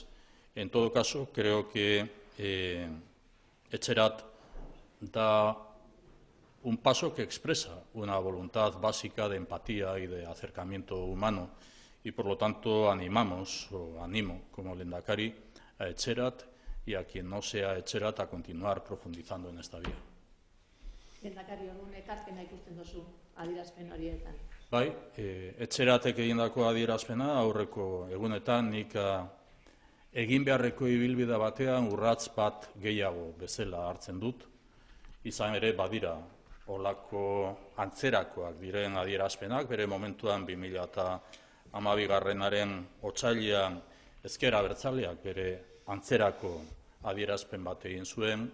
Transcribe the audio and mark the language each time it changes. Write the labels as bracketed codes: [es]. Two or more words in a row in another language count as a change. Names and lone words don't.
[es] En todo caso, creo que Etxerat da un paso que expresa una voluntad básica de empatía y de acercamiento humano, y por lo tanto animamos, o animo como lehendakari, a Etxerat y a quien no sea Etxerat a continuar profundizando en esta vía. [eu] Lehendakari, orduan ekarpena ikusten duzu adierazpen horietan. Bai, Etxeratek egindako adierazpena aurreko egunetan nik egin beharreko ibilbide batean urrats bat gehiago bezala hartzen dut, izan ere badira olako antzerakoak diren adierazpenak, bere momentuan 2012 otsailean ezker abertzaleak bere antzerako adierazpen bat egin zuen.